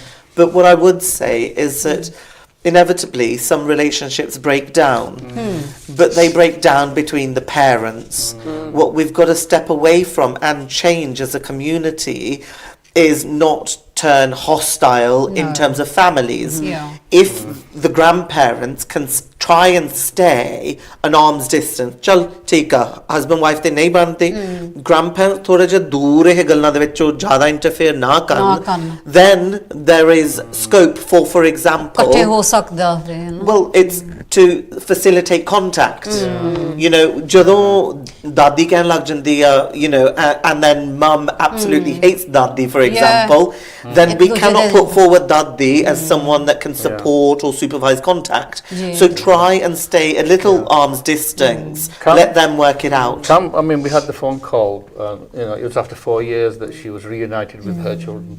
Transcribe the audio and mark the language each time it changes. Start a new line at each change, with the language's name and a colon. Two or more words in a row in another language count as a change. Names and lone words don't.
English: But what I would say is that inevitably some relationships break down, but they break down between the parents. What we've got to step away from and change as a community is not turn hostile in terms of families. If the grandparents can try and stay an arm's distance,
Punjabi: ਚੱਲ ਠੀਕ ਹੈ
English: husband wife
Punjabi: ਤੇ ਨਹੀਂ ਬਣਦੇ, grandparents ਥੋੜਾ ਜਾ ਦੂਰ ਇਹ ਗੱਲਾਂ ਦੇ ਵਿੱਚ ਜ਼ਿਆਦਾ interfere ਨਾ ਕਰਨ,
English: then there is scope for example
Punjabi: ਇਕੱਠੇ ਹੋ ਸਕਦਾ ਹੈ
English: well it's to facilitate contact.
Punjabi: ਜਦੋਂ ਦਾਦੀ ਕਹਿਣ ਲੱਗ ਜਾਂਦੀ ਆ
English: and then mum absolutely hates ਦਾਦੀ for example, then we cannot put forward Daddi as someone that can support or supervise contact. So try and stay a little arm's distance. Let them work it out. I mean, we had the phone call, it was after 4 years that she was reunited with her children.